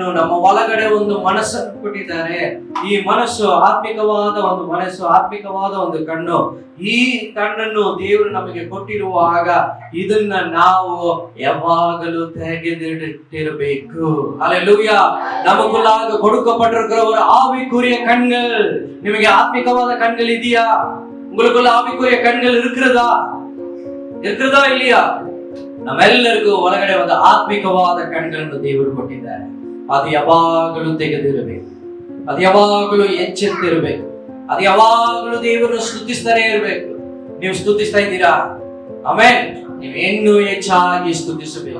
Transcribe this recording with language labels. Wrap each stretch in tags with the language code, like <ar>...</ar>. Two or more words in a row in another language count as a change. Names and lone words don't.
<kn>ನಮ್ಮ ಒಳಗಡೆ ಒಂದು ಮನಸ್ಸನ್ನು ಕೊಟ್ಟಿದ್ದಾರೆ. ಈ ಮನಸ್ಸು ಆತ್ಮಿಕವಾದ ಒಂದು ಮನಸ್ಸು, ಆತ್ಮಿಕವಾದ ಒಂದು ಕಣ್ಣು. ಈ ಕಣ್ಣನ್ನು ದೇವರು ನಮಗೆ ಕೊಟ್ಟಿರುವಾಗ ಇದನ್ನ ನಾವು ಯಾವಾಗಲೂ ತೆಗೆದಿಟ್ಟಿರಬೇಕು.</kn> <ta>ಹಲ್ಲೆಲೂಯಾ. ನಮಗುಲಾಗ கொடுக்கப்பட்டிருக்கிறவர் ஆவிக்குரிய கண்கள்.</ta> <kn>ನಿಮಗೆ ಆತ್ಮಿಕವಾದ ಕಣ್ಗಳು ಇದೆಯಾ?</kn> <ta>உங்களுக்குள்ள ஆவிக்குரிய கண்கள் இருக்கிறதா இல்லையா?</ta> <kn>ನಮ್ಮೆಲ್ಲರಿಗೂ ಒಳಗಡೆ ಒಂದು ಆತ್ಮಿಕವಾದ ಕಣ್ಗಳನ್ನು ದೇವರು ಕೊಟ್ಟಿದ್ದಾರೆ. ಅದು ಯಾವಾಗಲೂ ತೆಗೆದಿರಬೇಕು. ಅದು ಯಾವಾಗಲೂ ಎಚ್ಚೆತ್ತಿರಬೇಕು. ಅದು ಯಾವಾಗಲೂ ದೇವರನ್ನು ಸ್ತುತಿಸ್ತಾನೆ ಇರಬೇಕು. ನೀವು ಸ್ತುತಿಸ್ತಾ ಇದ್ದೀರಾ? ಆಮೆನ್. ನೀವು ಇನ್ನೂ ಹೆಚ್ಚಾಗಿ ಸ್ತುತಿಸಬೇಕು.</kn>